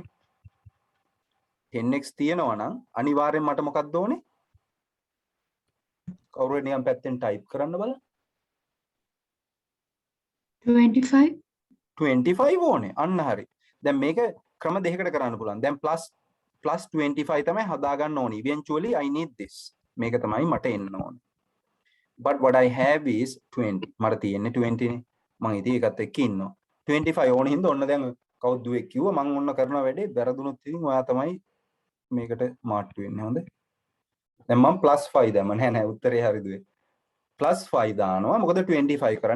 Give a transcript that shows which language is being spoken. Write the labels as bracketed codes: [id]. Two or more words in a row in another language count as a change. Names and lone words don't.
[si] 10x තියෙනවා නම් අනිවාර්යෙන් මට මොකක්ද ඕනේ? කවුරු නිකන් පැත්තෙන් ටයිප් කරන්න බලන්න. 25. 25 ඕනේ. අන්න හරි. දැන් මේක ක්‍රම දෙකකට කරන්න පුළුවන්. දැන් plus 25 තමයි හදාගන්න ඕනේ. [en] Eventually I need this. [si] මේක තමයි මට එන්න ඕනේ. [en] But what I have is 20. [si] මට තියෙන්නේ 20 නේ. මම ඉතින් ඒකත් එක්ක ඉන්නවා. 25 ඕනේ හින්දා ඔන්න දැන් කවුද දුවේ කිව්වා මම ඔන්න කරන වැඩේ වැරදුනොත් ඉතින් ඔයා තමයි මේකට මාට්ටු වෙන්නේ. හොඳයි. දැන් මම +5 දැම්ම නෑ උත්තරේ හරි දුවේ. +5 දානවා. මොකද 25 කරන්න.